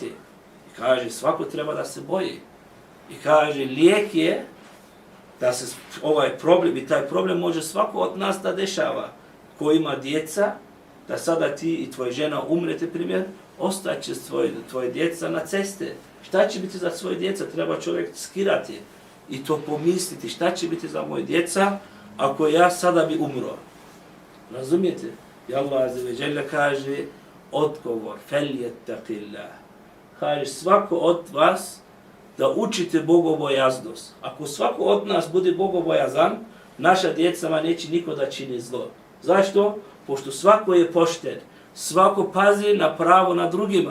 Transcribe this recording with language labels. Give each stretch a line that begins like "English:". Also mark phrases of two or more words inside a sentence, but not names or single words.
Bosnian: I kaže, svako treba da se boji. I kaže, lijek je da se ovaj problem, i taj problem može svako od nas da dešava, ko ima djeca, da sada ti i tvoja žena umrete, primjer, ostaće tvoje djeca na ceste. Šta će biti za svoje djeca? Treba čovjek skirati i to pomisliti. Šta će biti za moje djeca ako ja sada bi umro? Razumijete? I Allah
Arabic: عز وجل
Bosnian: kaže, odgovor, feljettaqillah. Kaže, svako od vas da učite bogobojaznost. Ako svako od nas bude bogobojazan, naša djecama neće niko da čini zlo. Zašto? Pošto svako je pošten, svako pazi na pravo na drugima.